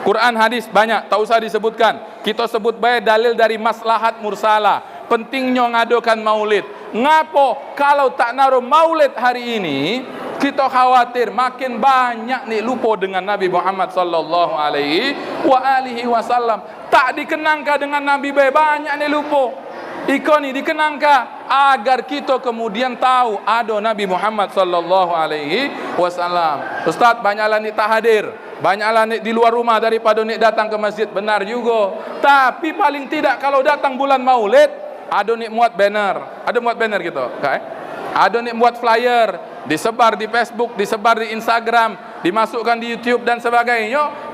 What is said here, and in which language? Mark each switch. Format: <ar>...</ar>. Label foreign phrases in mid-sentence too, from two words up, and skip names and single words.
<ms>Quran hadis banyak, tak usah disebutkan. Kita sebut baik dalil dari maslahat mursalah. Pentingnya ngadokan maulid. Ngapo kalau tak naruh maulid hari ini, kita khawatir makin banyak nih lupa dengan Nabi Muhammad</ms> <ar>sallallahu alaihi wasallam.</ar> <ms>Tak dikenangkan dengan Nabi banyak nih lupa. Iko ni dikenangkan agar kita kemudian tahu ada Nabi Muhammad</ms> <ar>sallallahu alaihi wasallam.</ar> <ms>Ustaz, banyaklah ni tak hadir, banyaklah ni di luar rumah daripada ni datang ke masjid. Benar juga. Tapi paling tidak kalau datang bulan Maulid, ada ni muat banner. Ada muat banner gitu, okay? Ada ni buat flyer, disebar di Facebook, disebar di Instagram, dimasukkan di YouTube dan sebagainya.</ms>